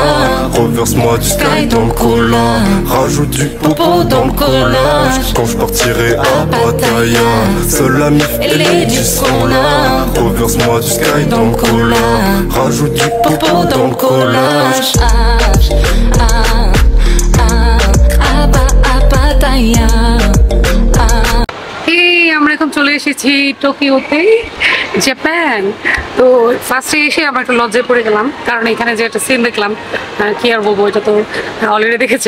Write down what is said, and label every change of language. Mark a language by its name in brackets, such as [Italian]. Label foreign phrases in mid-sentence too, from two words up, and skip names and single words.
[French] Reverse-moi du sky dans le cola. Rajoute du popo dans le collage. Quand je partirai à Pattaya, seul la mif et les G seront là. Reverse-moi du sky dans le cola. Rajoute du popo dans le collage. [Bangla] আমরা এখন চলে এসেছি টোকিওতে, জাপান। তো ফার্স্টে এসে আমরা একটু লজ্জায় পড়ে গেলাম, কারণ এখানে যে একটা সিন দেখলাম, কি আর বলবো, এটা তো অলরেডি দেখেছেন।